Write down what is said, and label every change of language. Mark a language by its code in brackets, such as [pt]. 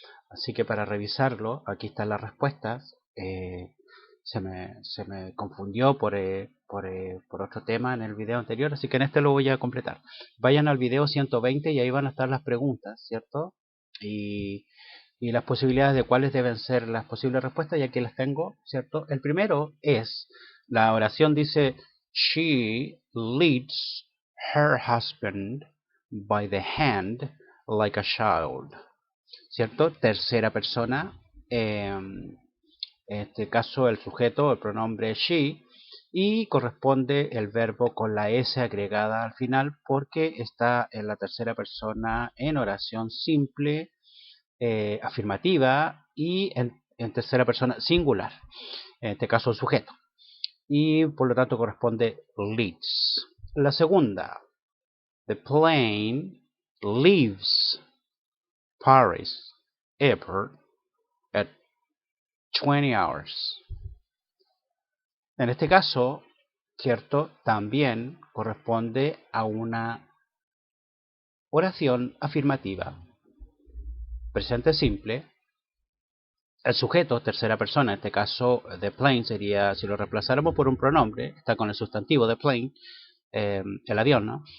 [es] Así que para revisarlo, aquí están las respuestas. Se me confundió por otro tema en el video anterior, así que en este lo voy a completar. Vayan al video 120 y ahí van a estar las preguntas, ¿cierto? Y, y las posibilidades de cuáles deben ser las posibles respuestas, y aquí las tengo, ¿cierto? El primero es, la oración dice, [en] She leads her husband by the hand like a child. [es] ¿Cierto? Tercera persona, en este caso el sujeto, el pronombre she, y corresponde el verbo con la S agregada al final porque está en la tercera persona en oración simple, afirmativa y en tercera persona singular, en este caso el sujeto, y por lo tanto corresponde leads. La segunda, [en] the plane leaves Paris airport at 20 hours. [es] En este caso, ¿cierto? También corresponde a una oración afirmativa. Presente simple. El sujeto, tercera persona, en este caso, the plane sería, si lo reemplazáramos por un pronombre, está con el sustantivo the plane, el avión, ¿no?